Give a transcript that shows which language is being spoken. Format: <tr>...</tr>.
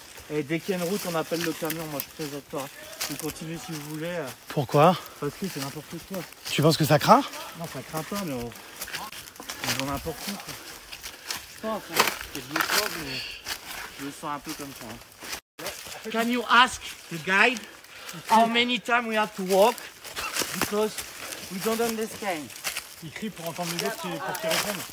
<fr>Et dès qu'il y a une route, on appelle le camion, moi je présente pas. Vous continuez si vous voulez. Pourquoi? Parce que c'est n'importe quoi. Tu penses que ça craint? Non, ça craint pas, mais on va n'importe où. Quoi. Je pense, hein. Je le sens, mais je le sens un peu comme ça. Hein.</fr> <en>Can you ask the guide how many times we have to walk? Because we don't understand.</en> <fr>Il crie pour entendre les autres pour qu'ils répondent.</fr>